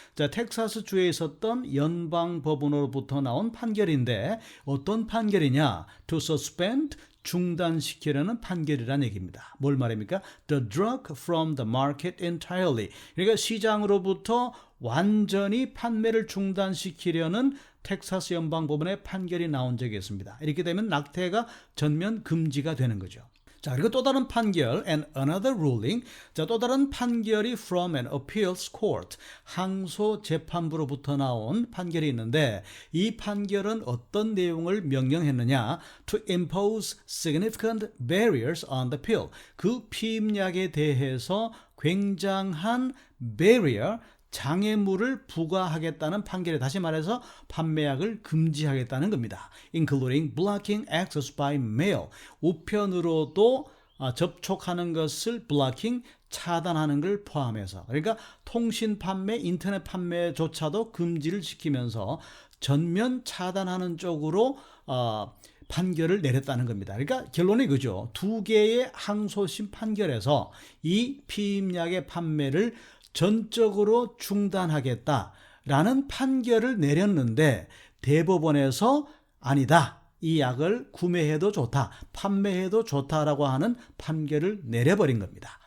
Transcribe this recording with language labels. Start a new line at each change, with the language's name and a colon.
Korean: 자, 텍사스 주에 있었던 연방 법원으로부터 나온 판결인데 어떤 판결이냐?
English: To suspend,
Korean: 중단시키려는 판결이라는 얘기입니다. 뭘 말입니까?
English: The drug from the market entirely.
Korean: 그러니까 시장으로부터 완전히 판매를 중단시키려는 텍사스 연방법원의 판결이 나온 적이 있습니다. 이렇게 되면 낙태가 전면 금지가 되는 거죠. 자, 그리고 또 다른 판결,
English: and another ruling.
Korean: 자, 또 다른 판결이
English: from an appeals court,
Korean: 항소 재판부로부터 나온 판결이 있는데 이 판결은 어떤 내용을 명령했느냐?
English: To impose significant barriers on the pill.
Korean: 그 피임약에 대해서 굉장한 barrier, 장애물을 부과하겠다는 판결에, 다시 말해서 판매약을 금지하겠다는 겁니다.
English: Including blocking access by mail.
Korean: 우편으로도 접촉하는 것을 blocking, 차단하는 걸 포함해서, 그러니까 통신 판매, 인터넷 판매조차도 금지를 시키면서 전면 차단하는 쪽으로 판결을 내렸다는 겁니다. 그러니까 결론이 그죠. 두 개의 항소심 판결에서 이 피임약의 판매를 전적으로 중단하겠다라는 판결을 내렸는데 대법원에서 아니다, 이 약을 구매해도 좋다, 판매해도 좋다라고 하는 판결을 내려버린 겁니다.